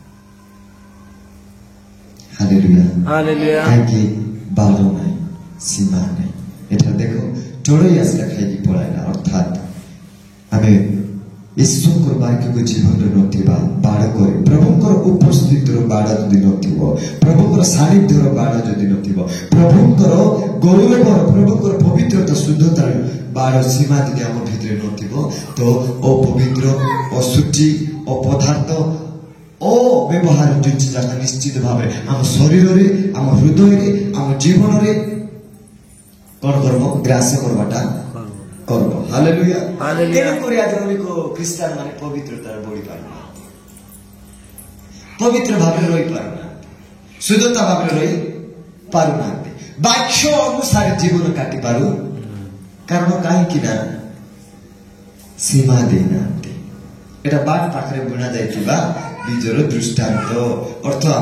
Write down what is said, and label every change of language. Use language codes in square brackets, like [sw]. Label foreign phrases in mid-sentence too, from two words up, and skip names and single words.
[or] ହାଲେଲୁୟା କାହିଁକି ବାଡ଼ ନାହିଁ ସୀମା ନାହିଁ ଏଠାରେ ଦେଖ ଚଢ଼େଇ ଆସିଲା ଖାଇକି ପଳାଇଲା ଅର୍ଥାତ୍ ଆମେ ଈଶ୍ୱରଙ୍କର ବାକ୍ୟକୁ ଜୀବନରେ ନଥିବା ବାଡ଼ କରି ପ୍ରଭୁଙ୍କର ଉପସ୍ଥିତିର ବାଡ଼ ଯଦି ନଥିବ ପ୍ରଭୁଙ୍କର ସାନ୍ନିଧ୍ୟର ବାଡ଼ ଯଦି ନଥିବ ପ୍ରଭୁଙ୍କର ଗୌରବର ପ୍ରଭୁଙ୍କର ପବିତ୍ରତା ଶୁଦ୍ଧତାର ବାଡ଼ ସୀମା ଯଦି ଆମ ଭିତରେ ନଥିବ ତ ଅପବିତ୍ର ଅଶୁଚି ଅପଦାର୍ଥ ଅବ୍ୟବହାର ଜିନିଷ ଯାକ ନିଶ୍ଚିତ ଭାବରେ ଆମ ଶରୀରରେ ଆମ ହୃଦୟରେ ଆମ ଜୀବନରେ କଣ କରବ ଗ୍ରାସ କରବାଟା করব হালেলুয়া তেଣୁକରି ଆଜି ଅନେକ ଖ୍ରୀଷ୍ଟିଆନ ମାନେ ପବିତ୍ରତାରେ ବଢି ପାରୁନାହାନ୍ତି ପବିତ୍ର ଭାବରେ ରହିପାରୁନାହାନ୍ତି ଶୁଦ୍ଧତା ଭାବରେ ରହି ପାରୁନାହାନ୍ତି ବାକ୍ୟ ଅନୁସାରେ ଜୀବନ କାଟିପାରୁ କାରଣ କାହିଁକି ନା ସୀମା ଦେଇନାହାନ୍ତି এটা ବାଟ ପାଖରେ ବୁଣା ଯାଇଥିବା ବୀଜର ଦୃଷ୍ଟାନ୍ତ ଅର୍ଥ ଆମେ